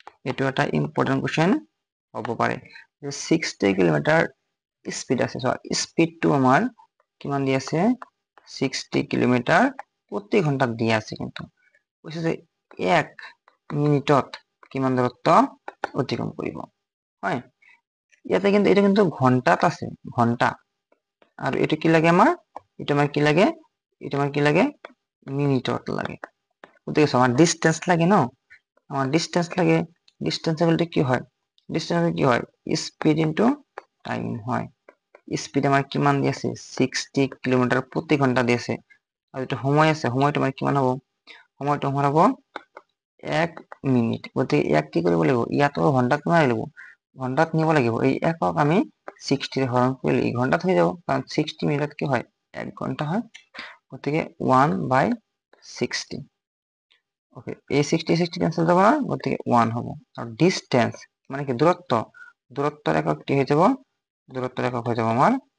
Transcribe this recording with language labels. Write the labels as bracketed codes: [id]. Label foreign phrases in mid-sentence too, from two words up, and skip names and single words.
[as] এইটো এটা [en] important question [as] হ'ব পাৰে যে 60 কিলোমিটাৰ স্পীড আছে স্পীডটো আমাৰ কিমান দি আছে 60 কিলোমিটাৰ প্ৰতি ঘন্টাত দিয়া আছে কিন্তু কৈছে যে 1 মিনিটত কিমান দূৰত্ব অতিক্ৰম কৰিব হয় ইয়াতে কিন্তু এটা কিন্তু ঘন্টাত আছে ঘন্টা আৰু এটো কি লাগে আমাৰ এটা আমাৰ কি লাগে এটা আমাৰ কি লাগে মিনিটত লাগে গতিকে আমাৰ ডিসটেন্স লাগে ন আমার ডিসটেন্স লাগে ডিসটেন্স বলতে কি হয় ডিসটেন্স কি হয় [en] speed into time [as] হয় স্পিড আমার কিমান দি আছে 60 কিলোমিটার প্রতি ঘন্টা দি আছে আর এটা সময় আছে সময়টো আমার কিমান হ'ব সময়টো আমাৰ হ'ব 1 মিনিট গতিকে এক কি কৰিব লাগিব ইয়াতো ঘন্টাত কিমান লাগিব ঘন্টাত নিব লাগিব এই একক আমি 60 হৰণ কৰিলে এই ঘন্টাত হৈ যাব কাৰণ 60 মিনিটত কি হয় 1 ঘন্টা হয় গতিকে 1/60 ওকে এই 60 ক্যান্সেল যাব না গতিকে 1 হ'ব আৰু ডিসটেন্স মানে কি দূৰত্ব দূৰত্বৰ একক কি হৈ যাব দূৰত্বৰ একক হৈ যাব আমাৰ